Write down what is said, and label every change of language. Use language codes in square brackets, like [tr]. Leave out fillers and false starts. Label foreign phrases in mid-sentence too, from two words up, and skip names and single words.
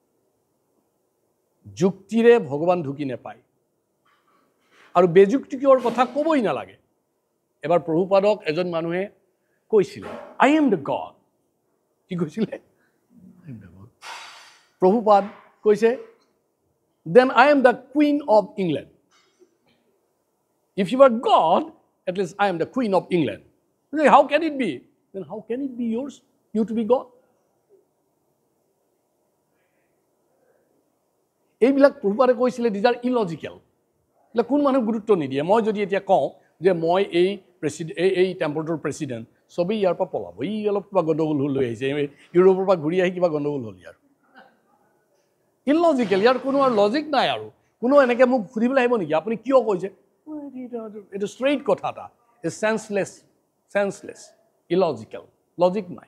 [as] যুক্তিৰে ভগৱান ঢুকি নাপায়, আৰু বেযুক্তিকৰ কথা ক'বই নালাগে। এবাৰ প্ৰভুপাদক এজন মানুহে কৈছিলে, [en] I am the God. [as] কি কৈছিলে? প্ৰভুপাদ কৈছে, [en] then I am the Queen of England. If you are God, at least I am the Queen of England. How can it be? Then how can it be yours, you to be God? [as] এইবিলাক প্ৰভুপাদে কৈছিলে, [en] these are illogical. [as] এইবিলাক কোন মানুহ গুৰুত্ব নিদিয়ে। মই যদি এতিয়া কওঁ যে মই এই টেম্পলটোৰ প্ৰেচিডেণ্ট, চবেই ইয়াৰ পৰা পলাব। ই অলপ কিবা গণ্ডগোল লৈ আহিছে, ইউৰোপৰ পৰা ঘূৰি আহি কিবা গণ্ডগোল হ'ল ইয়াৰ। ইললজিকেল, ইয়াৰ কোনো আৰু লজিক নাই। আৰু কোনো এনেকৈ মোক সুধিবলৈ আহিব নেকি আপুনি কিয় কৈছে? এইটো ষ্ট্ৰেইট কথা এটা, [en] senseless, illogical, [as] লজিক নাই।